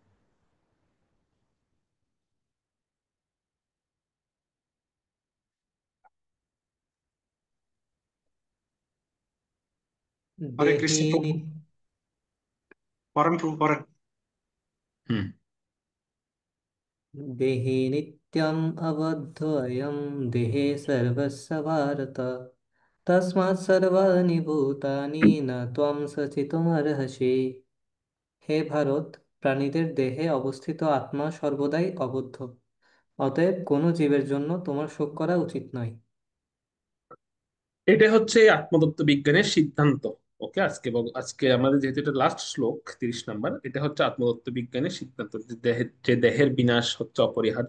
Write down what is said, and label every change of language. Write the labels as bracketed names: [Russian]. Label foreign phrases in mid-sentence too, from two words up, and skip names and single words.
[Bangla] হরে দেহে কৃষ্ণ প্রভু। নি- পরেন প্রভু, পরেন। হুম। [Sanskrit] দেহে নিত্যম আবদ্ধয়ম দেহে সর্বস্য ভারত তস্মাৎ সর্বাণি ভূতানি না ত্বং সচিতুমর্হসি। [Bangla] হে ভারত, প্রাণীদের দেহে অবস্থিত আত্মা সর্বদাই অবদ্ধ, অতএব কোনো জীবের জন্য তোমার শোক করা উচিত নয়। এটা হচ্ছে আত্মতত্ত্ব বিজ্ঞানের সিদ্ধান্ত। ওকে, আজকে আমাদের যেহেতু এটা লাস্ট শ্লোক 30 নাম্বার, এটা হচ্ছে আত্মতত্ত্ব বিজ্ঞানের সিদ্ধান্ত যে দেহের বিনাশ হচ্ছে অপরিহার্য।